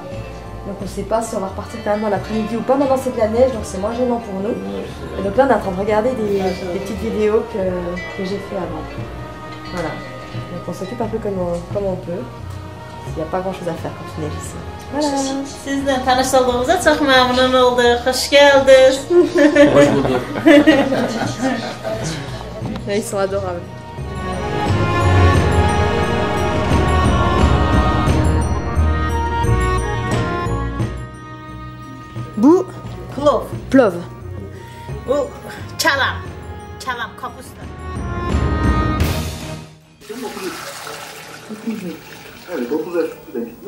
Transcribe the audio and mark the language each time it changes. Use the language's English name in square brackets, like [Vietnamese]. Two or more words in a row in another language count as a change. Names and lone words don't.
[French] Donc on ne sait pas si on va repartir quand même dans l'après-midi ou pas. Maintenant, c'est de la neige, donc c'est moins gênant pour nous. Et donc là, on est en train de regarder des petites vidéos que j'ai fait avant. Voilà. Donc on s'occupe un peu comme on peut. Il n'y a pas grand-chose à faire quand il neige ici. Voilà. [Turkish] Sizle tanıştığımıza çok memnun olduk. Hoş geldiniz. Hoş bulduk. [French] Ils sont adorables. [Turkish] Bu plov. Bu çalam. Çalam kapusta. Evet, 30 yaş demiştiniz.